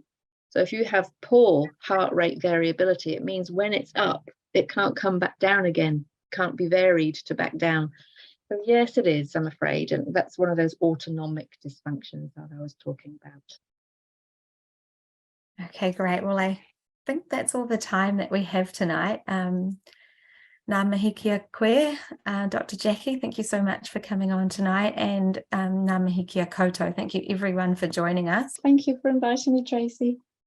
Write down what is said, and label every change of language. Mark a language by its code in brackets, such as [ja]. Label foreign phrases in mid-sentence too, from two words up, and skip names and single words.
[en] So if you have poor heart rate variability, it means when it's up, it can't come back down again, can't be varied to back down. So yes, it is, I'm afraid. And that's one of those autonomic dysfunctions that I was talking about. Okay, great. Well, I think that's all the time that we have tonight. [mi] Ngā mihi kia koe, [en] Dr. Jacqui, thank you so much for coming on tonight, and [mi] ngā mihi kia koutou. [en] Thank you everyone for joining us. Thank you for inviting me, Tracy.